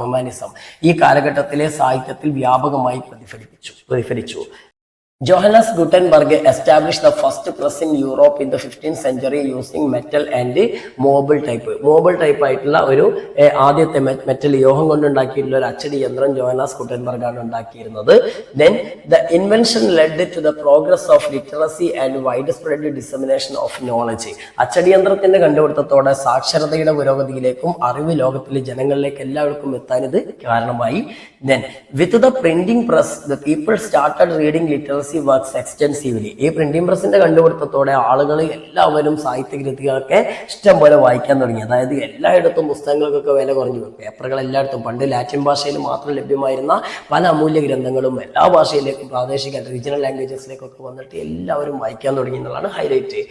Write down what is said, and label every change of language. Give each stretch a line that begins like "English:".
Malayalam: Humanism ഈ കാലഘട്ടത്തിലെ സാഹിത്യത്തിൽ വ്യാപകമായി പ്രതിഫലിച്ചു.
English: Johannes Gutenberg established the first press in Europe in the 15th century using metal and marble type.
Malayalam: Marble type ആയിട്ടുള്ള ഒരു ആദ്യത്തെ മെറ്റൽ ലോഹം കൊണ്ടുണ്ടാക്കിയിട്ടുള്ള ഒരു അച്ചടി യന്ത്രം ജോഹന്നാസ് ഗുട്ടൻബർഗ് ആണ് ഉണ്ടാക്കിയിരുന്നത്.
English: Then the invention led to the progress of literacy and widespread dissemination of knowledge.
Malayalam: അച്ചടി യന്ത്രത്തിന്റെ കണ്ടുപിടുത്തത്തോടെ സാക്ഷരതയുടെ പുരോഗതിയിലേക്കും അറിവ് ലോകത്തിലെ ജനങ്ങളിലേക്ക് എല്ലാവർക്കും എത്താൻ ഇത് കാരണമായി.
English: Then with the printing press the people started reading literacy works extensively.
Malayalam: ഈ പ്രിന്റിംഗ് പ്രസിന്റെ കണ്ടുപിടുത്തത്തോടെ ആളുകൾ എല്ലാവരും സാഹിത്യകൃതികളൊക്കെ ഇഷ്ടം പോലെ വായിക്കാൻ തുടങ്ങി. അതായത് എല്ലായിടത്തും പുസ്തകങ്ങൾക്കൊക്കെ വില കുറഞ്ഞു. പേപ്പറുകൾ എല്ലായിടത്തും, പണ്ട് ലാറ്റിൻ ഭാഷയിൽ മാത്രം ലഭ്യമായിരുന്ന പല അമൂല്യ ഗ്രന്ഥങ്ങളും എല്ലാ ഭാഷയിലേക്കും പ്രാദേശിക റീജിയണൽ ലാംഗ്വേജസിലേക്കൊക്കെ വന്നിട്ട് എല്ലാവരും വായിക്കാൻ തുടങ്ങി എന്നുള്ളതാണ് ഹൈലൈറ്റ്.